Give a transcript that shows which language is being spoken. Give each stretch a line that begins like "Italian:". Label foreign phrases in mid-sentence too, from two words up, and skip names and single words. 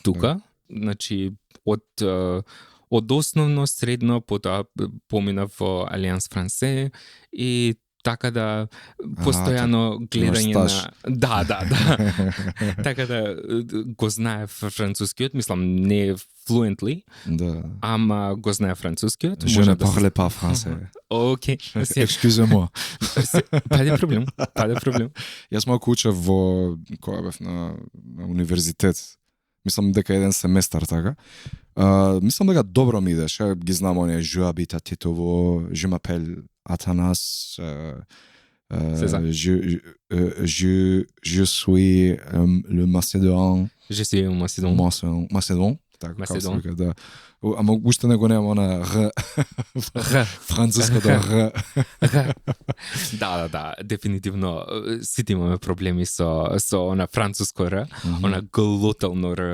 Macedonian: тука, значи од основно, средно, потоа поминав во Алианс Франсе и така да постојано гледање имаш на... Да. Така да го знаев францускиот, мислам не fluently, Да. ама го знаев францускиот.
French: Je ne parle pas français.
Macedonian: Окей.
French: Excusez-moi. Pas de problème.
Macedonian: Јас малку учев кога бев на универзитет. Мислам дека еден семестар, така. Мислам дека добро ми идеше. Ги знам оние
French: je habite à Tetovo, je m'appelle Athanas, C'est ça. je suis le Macédon. Je suis un Macedon.
Macedonian: Macedon. Така, Macedon. како се вика, да. Ама уште не го немам она Р. Француското Р. Да, дефинитивно сите имаме проблеми со она француско Р, она глотално Р,